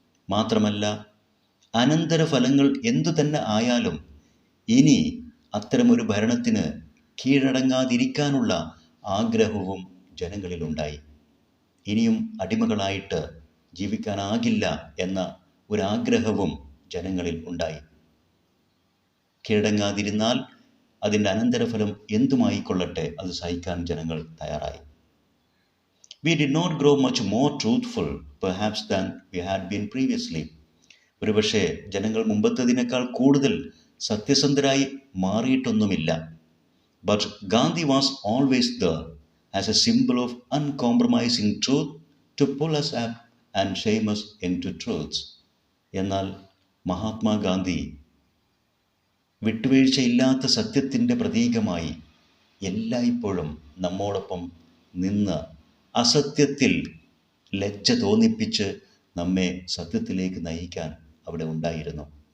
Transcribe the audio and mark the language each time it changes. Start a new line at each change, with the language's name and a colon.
Malayalam: മാത്രമല്ല, അനന്തരഫലങ്ങൾ എന്തു തന്നെ ആയാലും ഇനി അത്തരമൊരു ഭരണത്തിന് കീഴടങ്ങാതിരിക്കാനുള്ള ആഗ്രഹവും ജനങ്ങളിലുണ്ടായി. ഇനിയും അടിമകളായിട്ട് ജീവിക്കാനാകില്ല എന്ന ഒരാഗ്രഹവും ജനങ്ങളിൽ ഉണ്ടായി. കീഴടങ്ങാതിരുന്നാൽ അതിൻ്റെ അനന്തരഫലം എന്തുമായിക്കൊള്ളട്ടെ അത് സഹിക്കാൻ ജനങ്ങൾ തയ്യാറായി.
English: We did not grow much more truthful perhaps than we had been previously.
Malayalam: ഒരുപക്ഷെ ജനങ്ങൾ മുമ്പത്തതിനേക്കാൾ കൂടുതൽ സത്യസന്ധരായി മാറിയിട്ടൊന്നുമില്ല.
English: But Gandhi was always there as a symbol of uncompromising truth to pull us up and shame us into truths.
Malayalam: എന്നാൽ മഹാത്മാഗാന്ധി വിട്ടുവീഴ്ചയില്ലാത്ത സത്യത്തിൻ്റെ പ്രതീകമായി എല്ലായ്പ്പോഴും നമ്മോടൊപ്പം നിന്ന് അസത്യത്തിൽ ലജ്ജ തോന്നിപ്പിച്ച് നമ്മെ സത്യത്തിലേക്ക് നയിക്കാൻ അവിടെ ഉണ്ടായിരുന്നു.